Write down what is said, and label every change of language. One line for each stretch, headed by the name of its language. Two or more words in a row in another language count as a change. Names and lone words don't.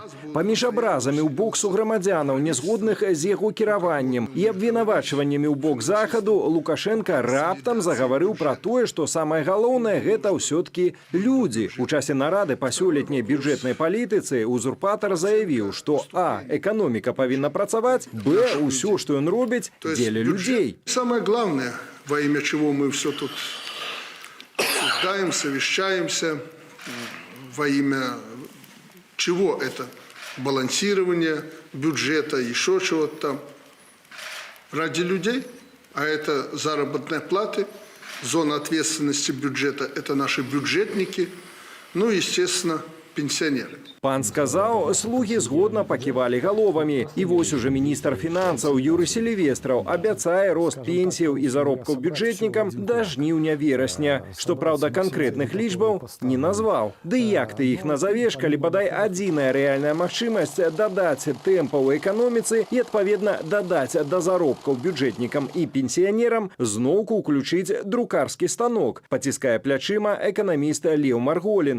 Belarusian: Паміж абразамі ў бок суграмадзянаў, нязгодных з яго кіраваннем і абвінавачваннямі ў бок захаду, Лукашенко раптам загаварыў пра тое, што самае галоўнае гэта ўсё-ткі людзі. У часе нарады па сёлетняй бюджэтнай палітыцы узурпатар заявіў, што а. эканоміка павінна працаваць, б. усё, што ён робіць, дзеля людзей.
Russian: Самое главное, во имя чего мы все тут обсуждаем, совещаемся, во имя чего это? Балансирование бюджета, еще чего-то там. Ради людей, а это заработные платы, зона ответственности бюджета – это наши бюджетники, ну, естественно, пенсионеры.
Belarusian: Пан сказаў, слугі згодна паківалі галовамі. І вось уже міністр фінансаў Юрый Селівестраў абяцае рост пенсіяў і заробкаў бюджэтнікам да жніўня-верасня. Што, праўда, канкрэтных лічбаў не назваў. Ды як ты іх назавеш, калі бадай адзіная рэальная магчымасць дадаць тэмпаў у эканоміцы і, адпаведна, дадаць да заробкаў бюджэтнікам і пенсіянерам зноўку ўключыць друкарскі станок, паціскае плячыма эканаміст Леў Марголін.